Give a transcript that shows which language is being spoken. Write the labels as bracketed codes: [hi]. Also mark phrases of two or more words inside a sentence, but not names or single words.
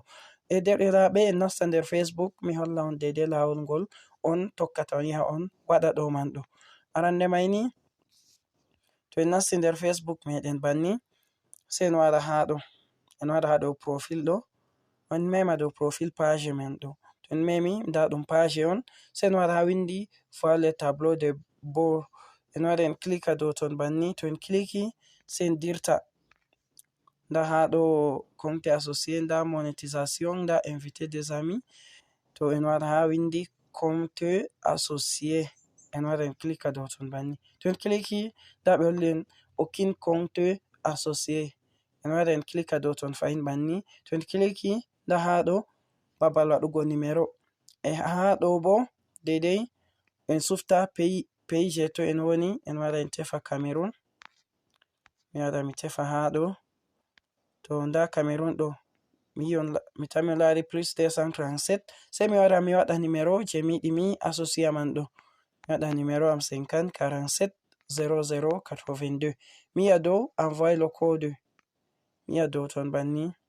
[ff] Derɗiraaɓe en nasta nder Facebook mi holla on dedei lawol ngol on tokkata on yaha on waɗa ɗo man ɗo. Arande mai ni to en nasti nder Facebook meɗen banni sai en wara ha ɗo profile ɗo on mema dow profile page man ɗo. To en memi nda ɗum page on sai en wara ha windi [fr] voir le tableau de bord, [ff] en wara en klika dow ton banni. To en kliki sai en dirta nda ha ɗo [fr] compte associé, [ff] nda monétisation, nda [fr] invité des amis. [ff] To en wara ha windi [fr] compte associé [ff] en wara en klika dow ton banni. To en kliki nda ɓe holli en [fr] aucun compte associé, [ff] en wara en klika dow ton fahin banni. To en kliki nda ha ɗo babal waɗugo numero, ha ɗo bo dedei en sufta pays je to en woni en wara en tefa Cameroon, mi wara mi tefa ha ɗo. To nda Cameroon ɗo mi tammi on lari plus 237 sai mi wara mi waɗa numero je mi yiɗi mi associya man ɗo, mi waɗa numero am 50 47 00 82, mi yi'a dow [fr] envoyer le code, [ff] mi yi'a dow ton banni.